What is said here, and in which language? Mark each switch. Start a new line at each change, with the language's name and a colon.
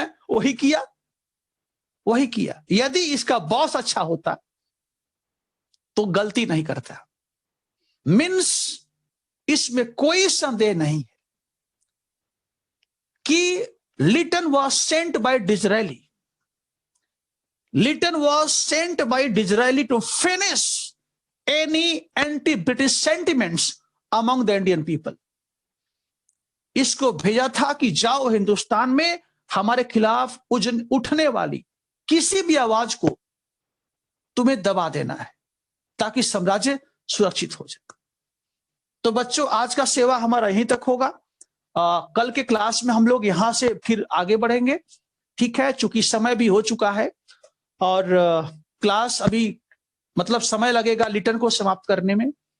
Hindi: वही किया, वही किया। यदि इसका बॉस अच्छा होता तो गलती नहीं करता। मीन्स इसमें कोई संदेह नहीं है कि
English: Lytton was sent by Disraeli. Lytton was sent by Disraeli to finish any anti-British sentiments among the Indian people.
Hindi: इसको भेजा था कि जाओ हिंदुस्तान में हमारे खिलाफ उठने वाली किसी भी आवाज को तुम्हें दबा देना है ताकि साम्राज्य सुरक्षित हो जाए। तो बच्चों, आज का सेवा हमारा यहीं तक होगा। कल के क्लास में हम लोग यहां से फिर आगे बढ़ेंगे, ठीक है, चूंकि समय भी हो चुका है और क्लास अभी मतलब समय लगेगा लिटन को समाप्त करने में।